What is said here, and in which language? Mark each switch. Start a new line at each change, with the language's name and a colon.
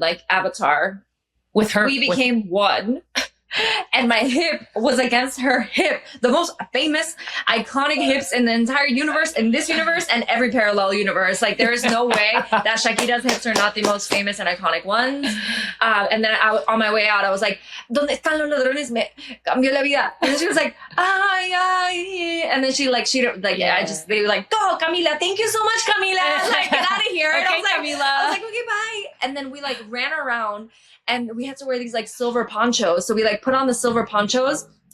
English: Like Avatar. With her. We became one. And my hip was against her hip. The most famous, iconic hips in the entire universe, in this universe, and every parallel universe. Like, there is no way that Shakira's hips are not the most famous and iconic ones. And then on my way out, I was like,
Spanish: ¿Dónde están los ladrones? Me cambió la vida.
English: And then she was like, ay, ay. And then they were like, go, Camila. Thank you so much, Camila. Like, get out of here. Okay, and I was like, Camila. okay, bye. And then we like ran around. And we had to wear these like silver ponchos. So we like put on the silver ponchos.